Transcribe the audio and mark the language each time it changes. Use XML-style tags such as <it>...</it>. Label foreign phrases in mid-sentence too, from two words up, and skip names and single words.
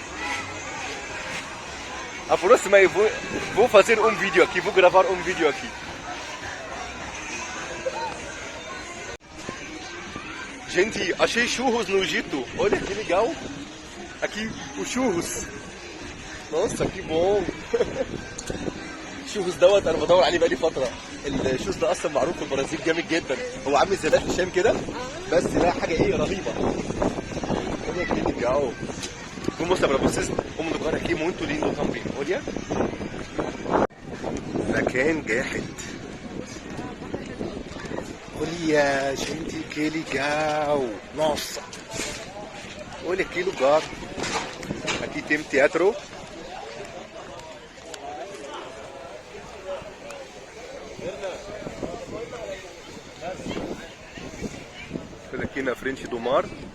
<pt>A próxima eu vou fazer um vídeo aqui, vou gravar um vídeo aqui. Gente, achei churros no Egito. Olha que legal. Aqui os churros. Nossa, que bom.</pt> <ar>الشوز دوت انا بدور عليه بقالي فتره. الشوز ده اصلا معروف في البرازيل جامد جدا، هو عامل زي بلح الشام كده بس لا حاجه ايه رهيبه.</ar> <pt>olha que legal. Vou mostrar para vocês um lugar aqui muito lindo também. Olha.</pt> <ar>مكان جاحد.</ar> <pt>Olha gente, que legal. Nossa. Olha que lugar. Aqui tem teatro. Aqui na frente do mar.</pt>